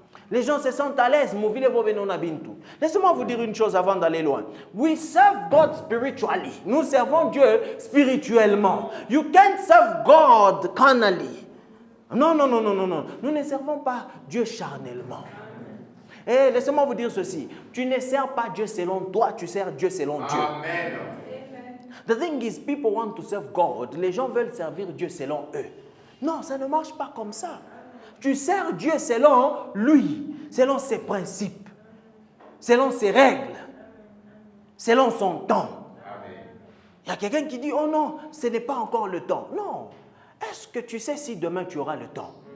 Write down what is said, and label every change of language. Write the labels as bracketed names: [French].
[French] Les gens se sentent à l'aise. Laissez-moi vous dire une chose avant d'aller loin. [English] We serve God spiritually. [French] Nous servons Dieu spirituellement. [English] You can't serve God carnally. [French] Non. Nous ne servons pas Dieu charnellement. Et laissez-moi vous dire ceci. Tu ne sers pas Dieu selon toi, tu sers Dieu selon Dieu. Amen. [English] The thing is, people want to serve God. [French] Les gens veulent servir Dieu selon eux. Non, ça ne marche pas comme ça. Tu sers Dieu selon lui, selon ses principes, selon ses règles, selon son temps. Il y a quelqu'un qui dit, oh non, ce n'est pas encore le temps. Non. Est-ce que tu sais si demain tu auras le temps?